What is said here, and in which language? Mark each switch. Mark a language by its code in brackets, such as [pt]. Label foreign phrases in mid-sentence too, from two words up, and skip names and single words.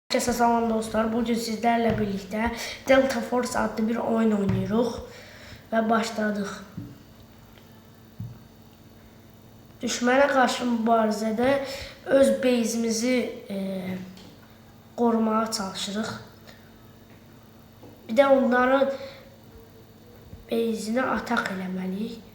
[tr] Herkese salam dostlar. Bugün sizlerle birlikte Delta Force adlı bir oyun oynuyoruz ve başladık. [az] Düşmənə qarşı mübarizədə öz base'imizi qorumaya çalışırıq. Bir də onların base'ini atak eləməliyik.